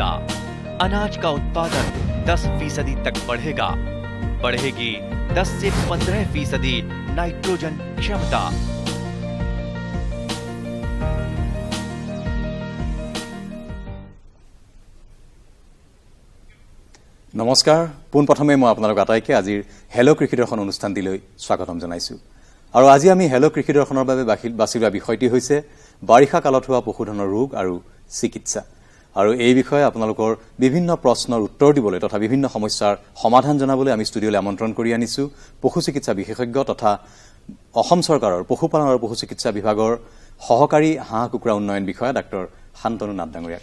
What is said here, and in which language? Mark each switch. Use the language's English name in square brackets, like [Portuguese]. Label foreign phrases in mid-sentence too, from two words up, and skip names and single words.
[Hindi] अनाज का उत्पादन 10% तक बढ़ेगा। बढ़ेगी 10 से 15% नाइट्रोजन क्षमता। नमस्कार, [Assamese] পোনপ্ৰথমে মই আপোনালোক আটাইকে আজিৰ হেলো কৃষি দৰ্শন অনুষ্ঠানটিলৈ স্বাগতম জনাইছো। আৰু আজি আমি হেলো কৃষি দৰ্শনৰ বাবে বাছি লোৱা বিষয়টি হৈছে বাৰিষা কালত হোৱা পশুধনৰ ৰোগ আৰু চিকিৎসা। আৰু এই বিষয়ে আপোনালোকৰ বিভিন্ন প্ৰশ্নৰ উত্তৰ দিবলৈ তথা বিভিন্ন সমস্যাৰ সমাধান জনাবলৈ আমি ষ্টুডিঅ'লৈ আমন্ত্ৰণ কৰি আনিছো পশু চিকিৎসা বিশেষজ্ঞ তথা অসম চৰকাৰৰ পশুপালন আৰু পশু চিকিৎসা বিভাগৰ সহকাৰী হাঁহ কুকুৰা উন্নয়ন বিষয়া ডাক্তৰ শান্তনু নাথ ডাঙৰীয়া।